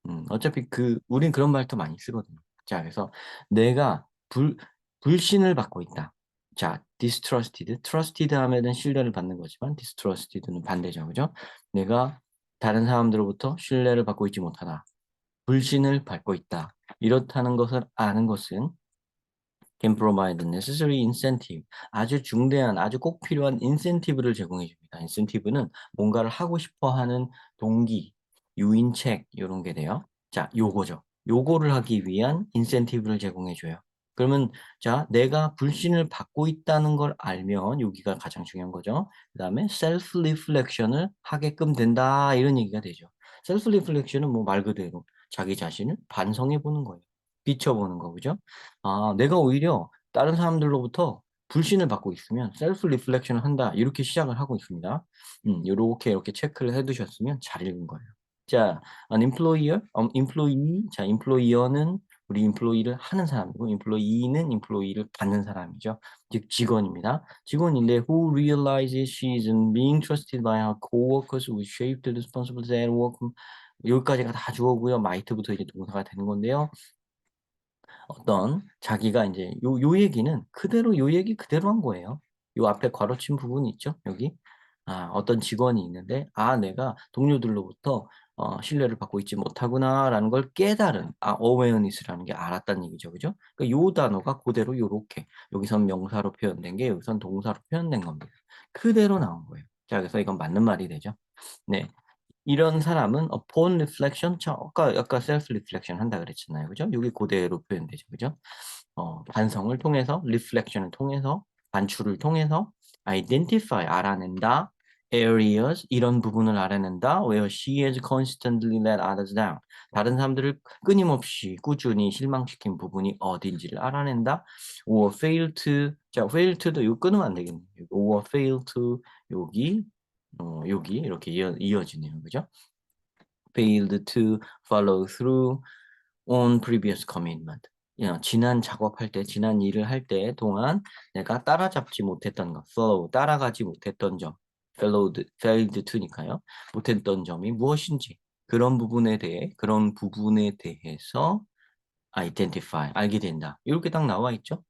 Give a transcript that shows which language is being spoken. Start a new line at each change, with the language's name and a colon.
Korean: 어차피 우린 그런 말 더 많이 쓰거든요. 자, 그래서 내가 불신을 받고 있다. 자, distrusted, trusted 하면은 신뢰를 받는 거지만 distrusted는 반대죠, 그죠? 내가 다른 사람들로부터 신뢰를 받고 있지 못하다. 불신을 받고 있다. 이렇다는 것을 아는 것은
English: can provide the necessary incentive.
Korean: 아주 중대한, 아주 꼭 필요한 인센티브를 제공해 줍니다. 인센티브는 뭔가를 하고 싶어 하는 동기, 유인책, 이런 게 돼요. 자, 요거죠. 요거를 하기 위한 인센티브를 제공해 줘요. 그러면, 자, 내가 불신을 받고 있다는 걸 알면, 여기가 가장 중요한 거죠. 그 다음에 self reflection을 하게끔 된다. 이런 얘기가 되죠. self reflection은 뭐 말 그대로 자기 자신을 반성해 보는 거예요. 비춰보는 거, 그죠? 내가 오히려 다른 사람들로부터 불신을 받고 있으면 셀프 리플렉션을 한다. 이렇게 시작을 하고 있습니다. 요렇게 이렇게 체크를 해 두셨으면 잘 읽은 거예요. 자, an employer, employee. 자, employer는 우리 employee를 하는 사람이고 employee는 employee를 받는 사람이죠. 즉 직원입니다.
English: 직원인데 who realizes she is being trusted by her coworkers who shape the responsibilities at work.
Korean: 여기까지가 다 주어고요. might부터 이제 동사가 되는 건데요. 어떤 자기가 이제 요 얘기는 그대로 요 얘기 그대로 한 거예요. 요 앞에 괄호친 부분이 있죠, 여기. 어떤 직원이 있는데 '내가 동료들로부터 신뢰를 받고 있지 못하구나.'라는 걸 깨달은 awareness라는 게 알았다는 얘기죠. 그죠? 그러니까 요 단어가 고대로 요렇게 여기선 명사로 표현된 게 여기선 동사로 표현된 겁니다. 그대로 나온 거예요. 자, 그래서 이건 맞는 말이 되죠. 네. 이런 사람은 upon reflection 아까 self reflection 한다 그랬잖아요. 그죠? 요게 고대로 표현되죠. 그죠? 반성을 통해서 reflection을 통해서 반추를 통해서 identify 알아낸다. areas 이런 부분을 알아낸다.
English: where she has consistently let others down.
Korean: 다른 사람들을 끊임없이 꾸준히 실망시킨 부분이 어딘지를 알아낸다. or fail to 자, fail to도 이거 끊으면 안 되겠네요. or fail to 여기 여기 이렇게 이어지네요. 그죠?
English: failed to follow through on previous commitment.
Korean: 지난 작업할 때, 지난 일을 할 때 동안 내가 따라잡지 못했던 것, follow, 따라가지 못했던 점, failed to니까요. 못했던 점이 무엇인지, 그런 부분에 대해서 identify, 알게 된다. 이렇게 딱 나와 있죠.